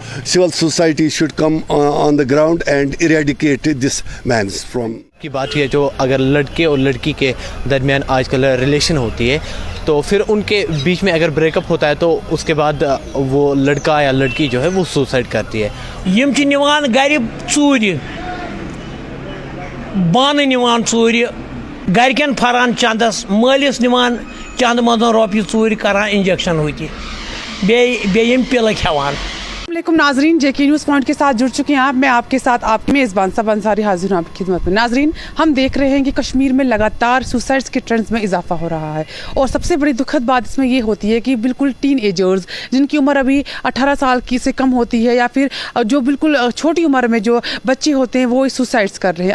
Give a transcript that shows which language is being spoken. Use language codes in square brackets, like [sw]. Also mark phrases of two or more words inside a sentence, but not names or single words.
[en] civil society should come on the ground and eradicate this man from. [ur] کی بات ہے جو اگر لڑکے اور لڑکی کے درمیان آج کل ریلیشن ہوتی ہے تو پھر ان کے بیچ میں اگر بریک اپ ہوتا ہے تو اس کے بعد وہ لڑکا یا لڑکی جو ہے وہ سوسائڈ کرتی ہے. [ks] یم چھ نوان گھر ژوٗرِ بانہٕ نوان ژوٗرِ گھرکٮ۪ن پھران چندس مٲلِس نوان چند منٛز رۄپیہِ ژوٗرِ کران انجیکشن ہوتہِ بیٚیہِ یم پِلہٕ کھٮ۪وان. [ur] السلام ناظرین، جے کے نیوز پوائنٹ کے ساتھ جڑ چکے ہیں آپ. میں آپ کے ساتھ آپ کی میزبان صبا انصاری حاضر ہوں آپ کی خدمت میں. ناظرین، ہم دیکھ رہے ہیں کہ کشمیر میں لگاتار سوسائڈس کے ٹرینڈز میں اضافہ ہو رہا ہے، اور سب سے بڑی دکھد بات اس میں یہ ہوتی ہے کہ بالکل ٹین ایجرز جن کی عمر ابھی 18 سال کی سے کم ہوتی ہے، یا پھر جو بالکل چھوٹی عمر میں جو بچے ہوتے ہیں وہ سوسائڈس کر رہے ہیں.